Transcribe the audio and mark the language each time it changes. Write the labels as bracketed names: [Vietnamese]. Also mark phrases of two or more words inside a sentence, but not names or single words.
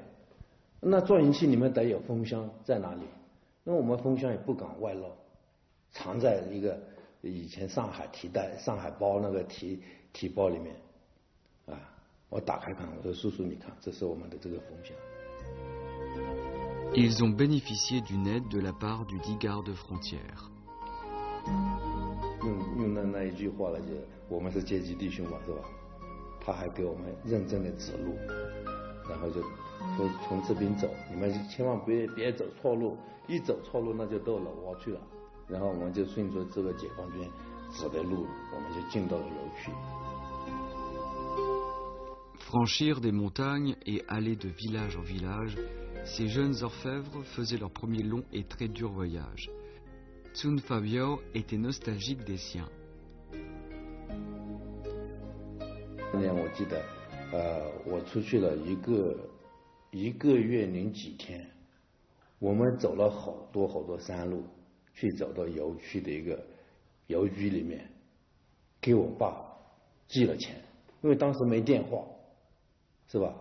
[Chinese] 那做银器你们得有风箱在哪里？那我们风箱也不敢外露，藏在一个以前上海包那个提包里面。我打开看，我说叔叔你看，这是我们的这个风箱。 [French] Ils ont bénéficié d'une aide de la part du dit garde frontière. [Chinese] 用那一句话来讲，我们是阶级弟兄嘛，是吧？他还给我们认真的指路，然后就说从这边走，你们千万别走错路，一走错路那就到老挝去了。然后我们就顺着这个解放军指的路，我们就进到了油区。 [French] Franchir des montagnes et aller de village en village, ces jeunes orfèvres faisaient leur premier long et très dur voyage. Tsung Fabiao était nostalgique des siens. [Chinese] 那年我记得，我出去了一个月零几天，我们走了好多山路，去走到油区的一个邮局里面，给我爸寄了钱，因为当时没电话，是吧？